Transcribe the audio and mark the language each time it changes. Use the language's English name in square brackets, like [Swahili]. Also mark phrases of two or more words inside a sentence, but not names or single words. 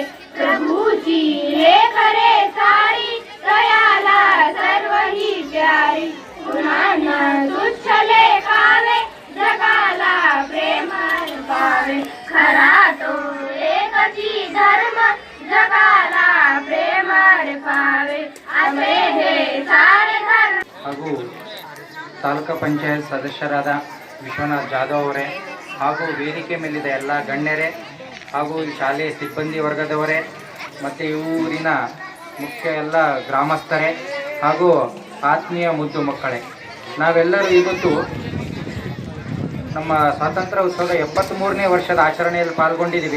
[Marathi] प्रभूची खरे सारी, दयाला सर्व ही प्यारी. पुन्हा न तुच्छ लेखावे, जगाला प्रेम अर्पावे. खरा तो एकची धर्म, जगाला प्रेम अर्पावे. असे हे सारे धर्म. [Kannada] ಹಾಗೂ ತಾಲೂಕು ಪಂಚಾಯತ್ ಸದಸ್ಯರಾದ ವಿಶ್ವನಾಥ್ ಜಾಧವ್ ಅವರೇ, ಹಾಗೂ ವೇದಿಕೆ ಮೇಲಿದ್ದ ಎಲ್ಲ ಗಣ್ಯರೇ, ಹಾಗೂ ಈ ಶಾಲೆಯ ಸಿಬ್ಬಂದಿ ವರ್ಗದವರೇ, ಮತ್ತು ಈ ಊರಿನ ಮುಖ್ಯ ಎಲ್ಲ ಗ್ರಾಮಸ್ಥರೇ, ಹಾಗೂ ಆತ್ಮೀಯ ಮುದ್ದು ಮಕ್ಕಳೇ, ನಾವೆಲ್ಲರೂ ಇವತ್ತು ನಮ್ಮ ಸ್ವಾತಂತ್ರ್ಯ ಉತ್ಸವದ 73ನೇ ವರ್ಷದ ಆಚರಣೆಯಲ್ಲಿ ಪಾಲ್ಗೊಂಡಿದ್ದೀವಿ.